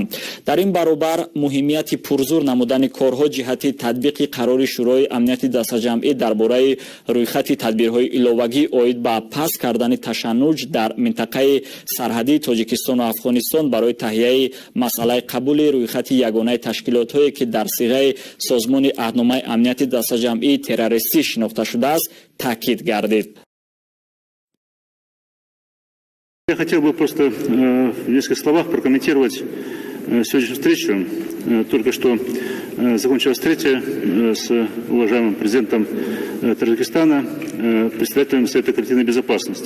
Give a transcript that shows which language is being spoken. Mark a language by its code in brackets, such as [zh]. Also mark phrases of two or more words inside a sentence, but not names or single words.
[tg] дар ин баробар муҳимияти пурзур намудани корҳо ҷиҳати татбиқи қарори шӯрои амнияти дастаҷамъӣ дар бораи рӯйхати тадбирҳои иловагӣ оид ба паст кардани ташаннуҷ дар минтақаи сарҳадии Тоҷикистону Афғонистон барои таҳияи масъалаи қабули рӯйхати ягонаи ташкилотҳое, ки дар сиғаи созмони аҳдномаи амнияти дастаҷамъии террористӣ шинохта шудааст, таъкид гардид. [ru] Я хотел бы просто в нескольких словах прокомментировать сегодняшнюю встречу. Только что закончилась встреча с уважаемым президентом Таджикистана, председателем Совета коллективной безопасности.